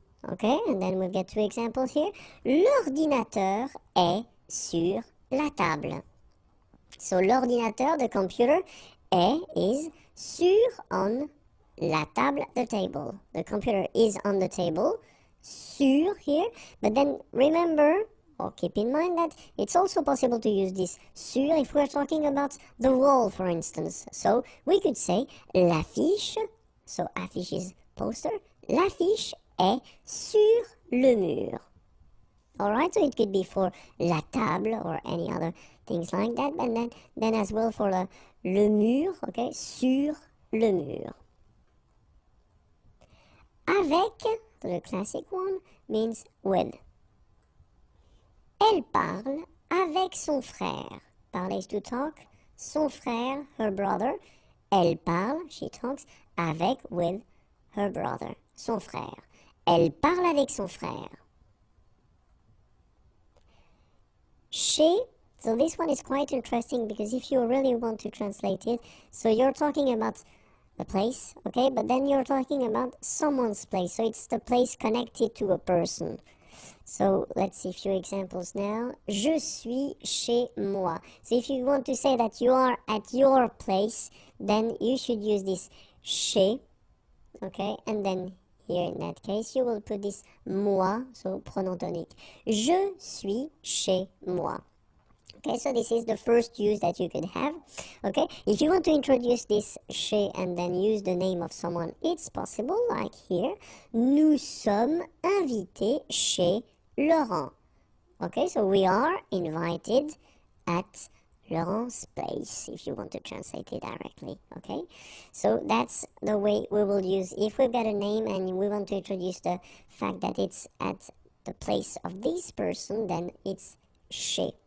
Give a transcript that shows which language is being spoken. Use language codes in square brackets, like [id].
[en] Okay, and then we'll get two examples here. [fr] L'ordinateur est sur la table. [en] So [fr] l'ordinateur, [en] the computer, is sur, on, [fr] la table, [en] the table. The computer is on the table, sur here, but then remember, or keep in mind that it's also possible to use this sur if we're talking about the wall, for instance. So we could say l'affiche, so affiche is poster, [fr] l'affiche est sur le mur. [en] Alright, so it could be for la table or any other things like that, and then as well for le mur, okay, [fr] sur le mur. [en] Avec, the classic one, means with. [fr] Elle parle avec son frère. [en] Parler is to talk. [fr] Son frère, [en] her brother. [fr] Elle parle, [en] she talks, avec, with her brother, [fr] son frère. Elle parle avec son frère. [en] Chez, so this one is quite interesting because if you really want to translate it, so you're talking about a place, okay, but then you're talking about someone's place, so it's the place connected to a person. So let's see a few examples now. [fr] Je suis chez moi. [en] So if you want to say that you are at your place, then you should use this chez, okay, and then here in that case you will put this moi, so [fr] pronom tonique. Je suis chez moi. [en] Okay, so this is the first use that you could have. Okay, if you want to introduce this chez and then use the name of someone, it's possible, like here. [fr] Nous sommes invités chez Laurent. [en] Okay, so we are invited at Laurent's place, if you want to translate it directly. Okay, so that's the way we will use if we've got a name and we want to introduce the fact that it's at the place of this person, then it's chez.